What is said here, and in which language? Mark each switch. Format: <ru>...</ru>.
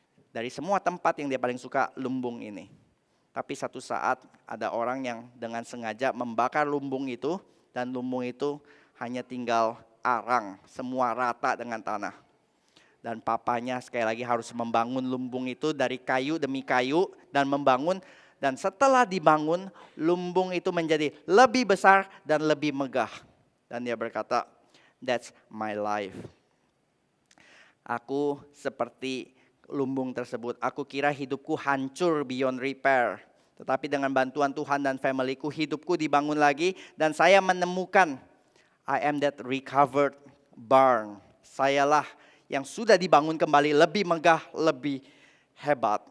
<id>Dari semua tempat yang dia paling suka lumbung ini. Tapi satu saat ada orang yang dengan sengaja membakar lumbung itu dan lumbung itu hanya tinggal arang, semua rata dengan tanah. Dan papanya sekali lagi harus membangun lumbung itu dari kayu demi kayu dan membangun. Dan setelah dibangun, lumbung itu menjadi lebih besar dan lebih megah. Dan dia berkata,</id> <en>"That's my life."</en> <id>Aku seperti lumbung tersebut. Aku kira hidupku hancur</id> <en>beyond repair.</en> <id>Tetapi dengan bantuan Tuhan dan familyku, hidupku dibangun lagi. Dan saya menemukan,</id> <en>I am that recovered barn.</en> <id>Sayalah yang sudah dibangun kembali lebih megah, lebih hebat.</id>